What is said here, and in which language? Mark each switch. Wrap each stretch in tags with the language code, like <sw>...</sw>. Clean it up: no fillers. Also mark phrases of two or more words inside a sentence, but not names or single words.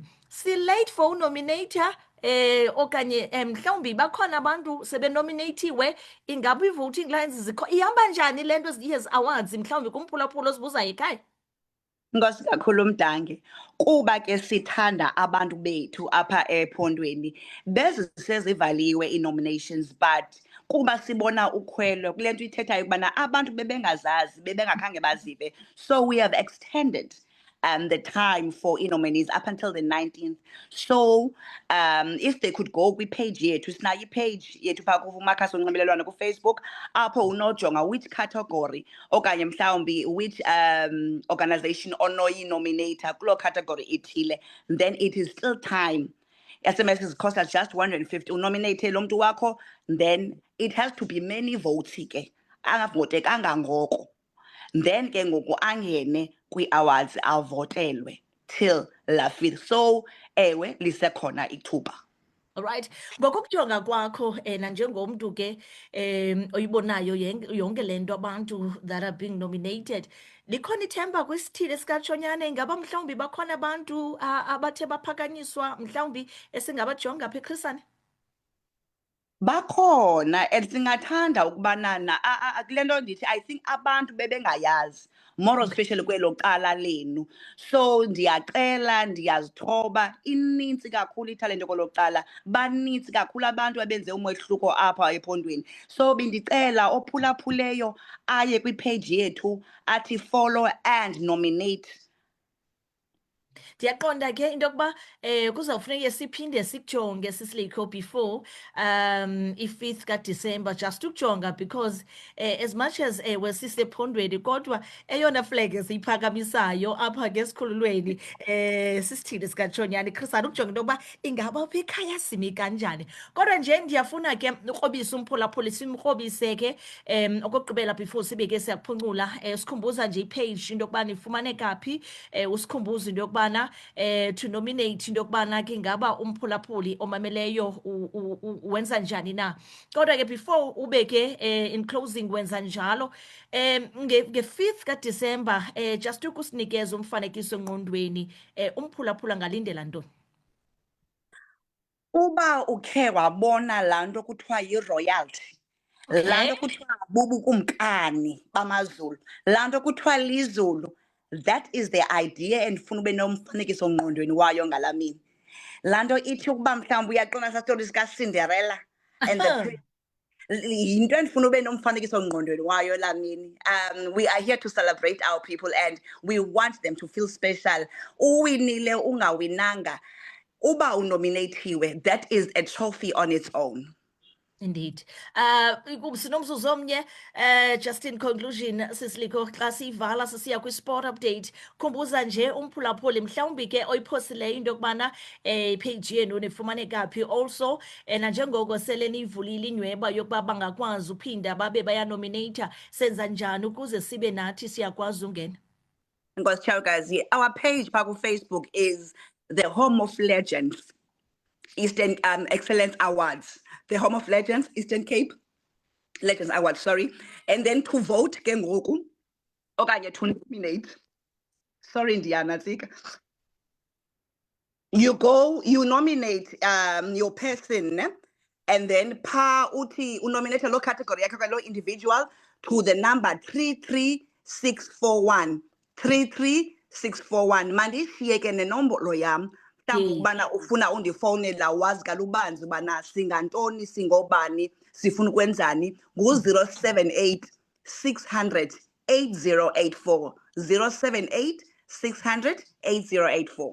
<xh>Si-late for unominator okanye mhlawumbi bakhona abantu sebenominatiwe, ingaba i-voting lines ihamba njani le nto yezi awards mhlawumbi kumphulaphula osibuzayo ekhaya? Inkosi kakhulu Mdange. Kuba ke sithanda abantu bethu apha ephondweni bezisezivaliwe ii-nominations but kuba sibona ukhwelo kule nto ithethayo ukubana abantu bebengazazi bebengakhange bazive,</xh> <en>so we have extended the time for nominees up until the 19th.</en> <xh>So if they could go kwi-page yethu, sinayo ipage yethu phaa kumakhasi onxibelelwano kufacebook apho unojonga</xh> <en>which category</en> <xh>okanye mhlawumbi</xh> <en>which organization</en> <xh>onoyinominator kuloo category ithile,</xh> <en>then it is still time. SMS cost us just 150 unominate lo mntu wakho, then it has to be many votes</en> <xh>ke angavote kangangoko,</xh> <en>then</en> <xh>ke ngoku angene kwi-awards avotelwe</xh> <en>till la 5th.</en> <xh>So ewe lisekhona ithuba. Alright, ngokukujonga kwakho nanjengomntu ke oyibonayo yonke le nto abantu</xh> <en>that are being nominated,</en> <xh>likhona ithemba kwisithili sikatshonyane? Ingaba mhlawumbi bakhona abantu abathe baphakanyiswa mhlawumbi esingabajonga apha eChris Hani? Bakhona and singathanda ukubanana kule nto ndithi</xh> <en>I think</en> <xh>abantu bebengayazi</xh> <en>more especially</en> <xh>kwelo cala lenu, so ndiyacela ndiyazithoba inintsi kakhulu italente kwelo cala, banintsi kakhulu abantu abenze umehluko apha ephondweni. So bendicela ophulaphuleyo aye kwipage yethu athi</xh> <en>follow and nominate.</en> <xh>Ndiyaqonda ke into yokuba kuzawufuneke siphinde sikujonge Sisilikho before i-5th kaDisemba, just ukujonga</xh> <en>because as much as</en> <xh>ewe sisephondweni kodwa eyona flag esiyiphakamisayo apha ke esikhululweni sisithili sikatshonyane Chris Hani, ukujonga into yokuba ingaba apha ekhaya simi kanjani. Kodwa nje ndiyafuna ke ukrobisa umphulaphuli, simkrobise ke okokugqibela before sibe ke siyaphuncula, sikhumbuza nje ipage into yokuba nifumaneka phi, usikhumbuza into yokubana</xh> <en>to nominate</en> <xh>into yokubana ke ingaba umphulaphuli omameleyo wenza njani na. Kodwa ke before ube ke</xh> <en>in closing</en> <xh>wenza njalo nge-5th kaDisemba just ukusinikeza umfanekiso engqondweni, umphulaphula ngalindela ntoni? Uba ukhe wabona laa nto kuthiwa yi-royalty, laa nto kuthiwa bubukumkani bamaZulu, laa nto kuthiwa liZulu,</xh> <en>that is the idea</en> <xh>endifuna ube nomfanekiso ngqondweni wayo ngalaa mini. Laa nto ithi ukuba mhlawumbi uyaqonda saa story sikaCinderella and the prince, yinto endifuna ube nomfanekiso ngqondweni wayo laa mini.</xh> <en>We are here to celebrate our people and we want them to feel special.</en> <xh>Uwinile ungawinanga, uba unominathiwe,</xh> <en>that is a trophy on its own. Indeed.</en> <xh>Sinomzuzu omnye,</xh> <en>just in conclusion</en> <xh>Sisilikho, xa siyivala sisiya kwi-sport update, khumbuza nje umphulaphuli mhlawumbi ke oyiphosileyo into yokubana ipage yenu nifumaneka phi, also nanjengoko sele niyivulile inyweba yokuba bangakwazi uphinda babe bayanominata, senza njani ukuze sibe nathi siyakwazi ungena?</xh> <en>Because Chaukazi, our page phaa Facebook is the Home of Legends Eastern Excellence Awards. The Home of Legends Eastern Cape Legends Awards, sorry. And then to vote</en> <xh>ke ngoku okanye</xh> <en>to nominate. Sorry Indiana, you go, you nominate your person, ne? And then</en> <xh>pa uthi unominate lo category yakho lo individual</xh> <en>to the number</en> <xh>33641.</xh> <en>33641.</en> <xh>Mandishiye ke nenombolo yam mhlawumbi ukubana ufuna undifowunela wazi kalubanzi ubana singantoni, singobani, sifuna ukwenzani, ngu-078 600 8084. 078 600 8084.</xh>